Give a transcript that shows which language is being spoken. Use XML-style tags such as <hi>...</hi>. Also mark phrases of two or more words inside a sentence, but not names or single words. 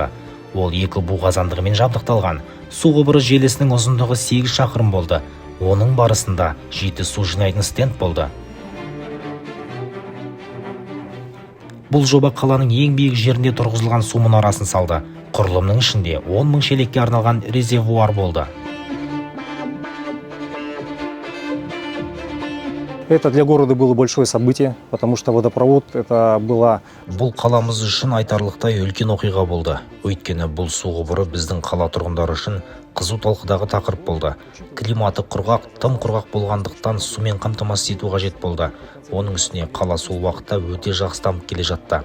<kk>Ол 2 бу қазандығымен жабдықталған. Су құбыры желісінің ұзындығы 8 шақырым болды. Оның барысында 7 су жинайтын стенд болды. Бұл жоба қаланың ең биік жерінде тұрғызылған су мұнарасын салды. Құрылымның ішінде 10 мың шелекке арналған резервуар болды.</kk> <ru>Это для города было большое событие, потому что водопровод это была...</ru> <kk>Бұл қаламыз үшін айтарлықтай үлкен оқиға болды. Өйткені бұл су құбыры біздің қала тұрғындары үшін қызу талқыдағы тақырып болды. Климаты құрғақ, тым құрғақ болғандықтан сумен қамтамасыз ету қажет болды. Оның үстіне қала сол уақытта өте жақсы дамып келе жатты.</kk>